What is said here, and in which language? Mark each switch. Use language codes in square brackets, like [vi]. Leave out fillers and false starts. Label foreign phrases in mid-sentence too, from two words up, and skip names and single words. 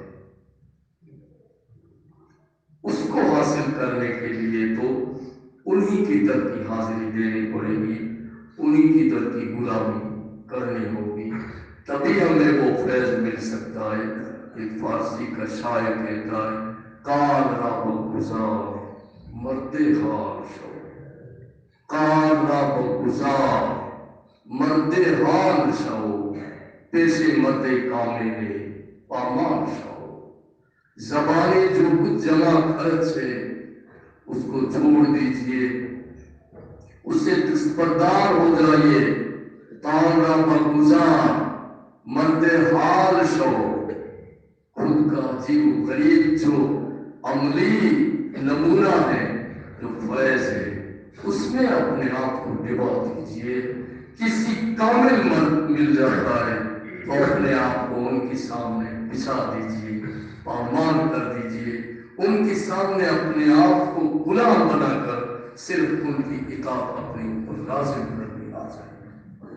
[ur] اس کو حاصل کرنے کے لیے تو انہی کی در کی حاضری دینی پڑے گی، انہی کی در کی غلامی کرنی ہوگی، تبھی ہمیں وہ فیض مل سکتا ہے۔ ایک فارسی کا شاعر کہتا ہے، [fa] کار را بگذار مرد حال شو، کار را بگذار مرد حال شو، پیش مرد کامل پامال شو۔ [ur] زبانی جو کچھ جمع خرچ ہے اس کو چھوڑ دیجئے، اس سے دستبردار ہو جائیے، [fa] کار را بگذار مرد حال شو۔ [ur] خود کا عجیب و غریب جو عملی نمونہ ہے، جو فیض ہے، اس میں اپنے آپ کو ڈبا دیجئے۔ کسی کامل مرد مل جاتا ہے تو اپنے آپ کو ان کے سامنے بچھا دیجئے، پامال کر دیجئے، ان کے سامنے اپنے آپ کو غلام بنا کر صرف ان کی اطاعت اپنے اوپر لازم کر لینا چاہیے۔